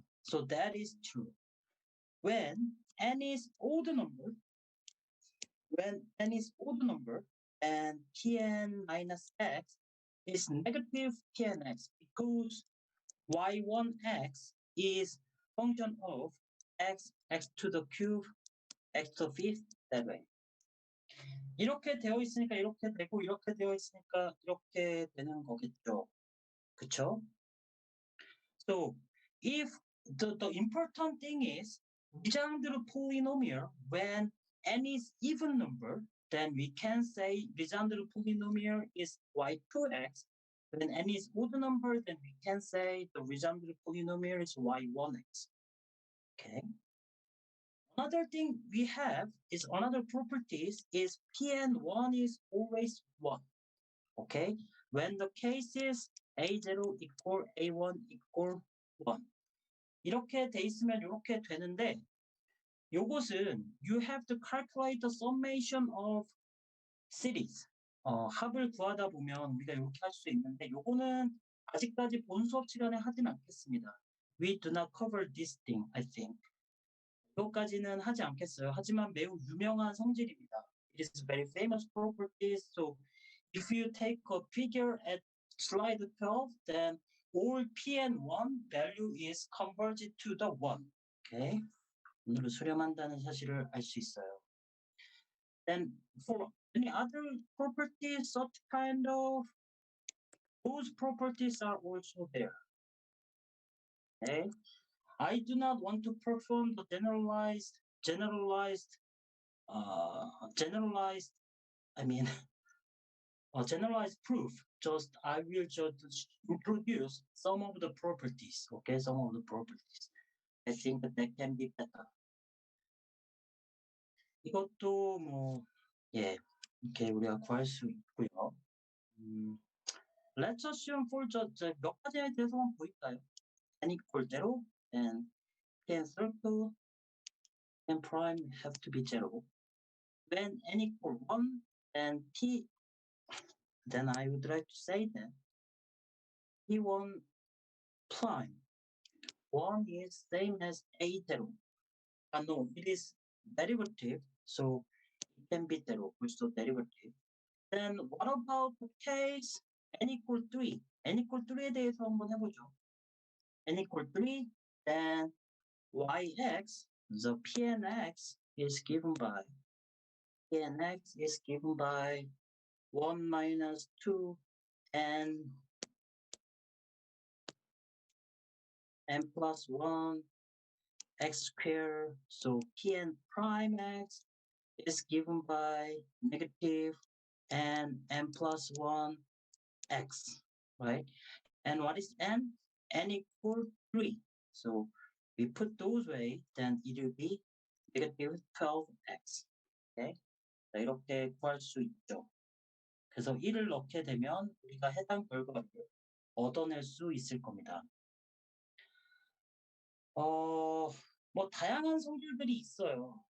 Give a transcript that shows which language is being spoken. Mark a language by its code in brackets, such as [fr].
[en] So that is true. When n is odd number, and Pn minus x is negative Pnx because y1x is function of x to the cube, x to the fifth, that way. [ko] 이렇게 되어 있으니까 이렇게 되고 이렇게 되어 있으니까 이렇게 되는 거겠죠. 그쵸? [en] So if the important thing is Legendre polynomial, when n is even number, then we can say Legendre polynomial is y2x. When n is odd number, then we can say the Legendre polynomial is y1x. Okay. Another thing we have is another properties is Pn1 is always 1. Okay. When the case is A0 equal A1 equal 1. [ko] 이렇게 돼 있으면 이렇게 되는데 요것은 [en] you have to calculate the summation of series. [ko] 합을 구하다 보면 우리가 이렇게 할 수 있는데 요거는 아직까지 본 수업 시간에 하진 않겠습니다. [en] We do not cover this thing, I think. [ko] 이것까지는 하지 않겠어요. 하지만 매우 유명한 성질입니다. [en] It is very famous properties. So if you take a figure at slide 12, then all Pn1 value is converged to the 1. Okay. [ko] 오늘은 수렴한다는 사실을 알 수 있어요. [en] Then for any other properties, such kind of those properties are also there. Okay. I do not want to perform the generalized proof. Just I will just introduce some of the properties. Okay, some of the properties. I think that can be better. 이것도 뭐 이렇게 우리가 구할 수 있고요. Let's assume for [ko] 몇 가지에 대해서만 보일까요? [en] n equal 0, and Pn circle and prime have to be 0. When n equal 1, and then I would like to say that P1 prime 1 is same as A0. No, it is derivative, so it can be 0, also derivative. Then what about the case n equal 3? [ko] n equal 3에 대해서 한번 해보죠. [en] n equal 3, then yx, the pnx is given by P and X is given by 1 minus 2 and n plus 1 x squared. So P and prime X is given by negative and n plus 1 x, right? And what is n? N equal 3. So we put those way, then it will be negative 12x. Okay? [ko] 자, 이렇게 구할 수 있죠. 그래서 1을 넣게 되면 우리가 해당 결과를 얻어낼 수 있을 겁니다. 뭐 다양한 성질들이 있어요.